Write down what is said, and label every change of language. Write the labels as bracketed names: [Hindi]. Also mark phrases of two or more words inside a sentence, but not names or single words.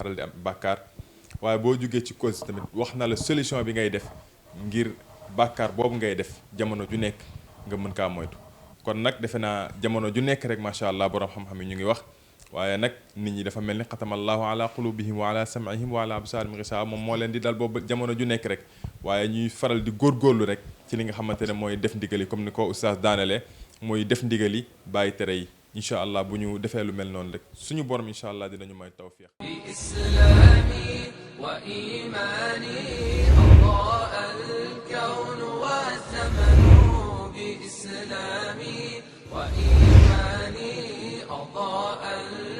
[Wolof] faral di am bàkkaar waaye boo jógee ci cause tamit wax na la solution bi ngay def ngir bàkkaar boobu ngay def jamono ju nekk nga mën kaa moytu kon nag defe naa jamono ju nekk rek [Arabic] ما شاء الله [Wolof] borom xam-xam yi ñu ngi wax waaye nag nit ñi dafa mel ni [Arabic] ختم الله على قلوبهم وعلى سمعهم وعلى أبصارهم غشاوة [Wolof] moom moo leen di dal boobu jamono ju nekk rek waaye ñuy faral di góorgóorlu rek ci li nga xamante ne mooy def ndigal yi comme ni ko oustaz daanale mooy def ndigal yi bàyyi tere yi [Arabic] إن شاء الله [Wolof] bu ñu defee lu mel noonu rek suñu borom [Arabic] إن شاء الله [Wolof] dinañu may tawfiq [Arabic] بإسلامي وإيماني أضاء الكون والزمن بإسلامي وإيماني أضاء